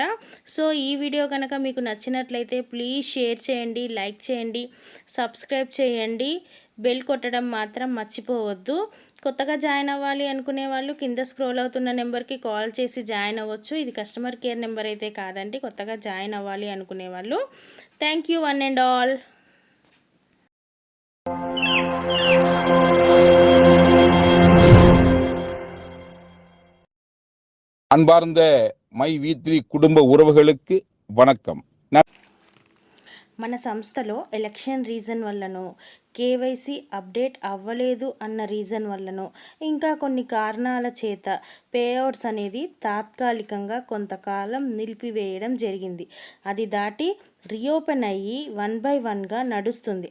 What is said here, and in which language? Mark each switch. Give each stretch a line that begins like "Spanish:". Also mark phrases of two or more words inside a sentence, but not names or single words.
Telugu: సో ఈ వీడియో కనుక మీకు నచ్చినట్లయితే ప్లీజ్ షేర్ చేయండి, లైక్ చేయండి, సబ్స్క్రైబ్ చేయండి, బెల్ కొట్టడం మాత్రం మర్చిపోవద్దు. కొత్తగా జాయిన్ అవ్వాలి అనుకునే వాళ్ళు కింద స్క్రోల్ అవుతున్న నెంబర్కి కాల్ చేసి జాయిన్ అవ్వచ్చు. ఇది
English: customer care number
Telugu: అయితే కాదండి, కొత్తగా జాయిన్ అవ్వాలి అనుకునే వాళ్ళు.
English: thank you one and all.
Tamil: அன்பார்ந்த மை வீத்ரி குடும்ப உறவுகளுக்கு வணக்கம்.
Telugu: మన సంస్థలో
English: election reason
Telugu: వల్లనో,
English: KYC update
Telugu: అవ్వలేదు అన్న రీజన్ వల్లనో, ఇంకా కొన్ని కారణాల చేత పేఅవుట్స్ అనేది తాత్కాలికంగా కొంతకాలం నిలిపివేయడం జరిగింది. అది దాటి రీఓపెన్ అయ్యి 1 by 1గా నడుస్తుంది.